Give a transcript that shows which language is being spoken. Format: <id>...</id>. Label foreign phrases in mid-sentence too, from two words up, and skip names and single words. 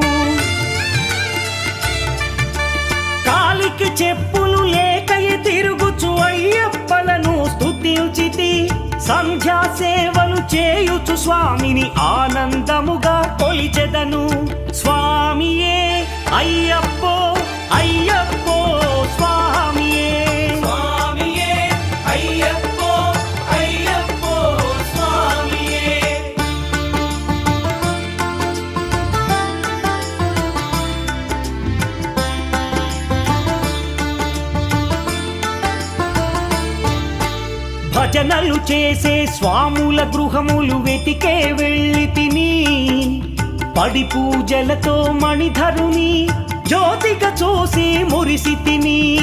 <te>కాలికి చెప్పులు లేకయి తిరుగుచు అయ్యప్పలను స్తుతించితి సంధ్యా సేవలు చేయుచు స్వామిని ఆనందముగా కొలిచెదను స్వామియే అయ్యప్పో అయ్యప్పో స్వామియే</te> <ta>சுவாமியே ஐயப்போ ஐயப்போ சுவாமியே</ta> <te>భజనలు చేసే స్వాముల గృహములు వెతికే వెళ్ళి తిని పడి పూజలతో మణిధరుని జ్యోతిగా చూసి మురిసి తిని</te>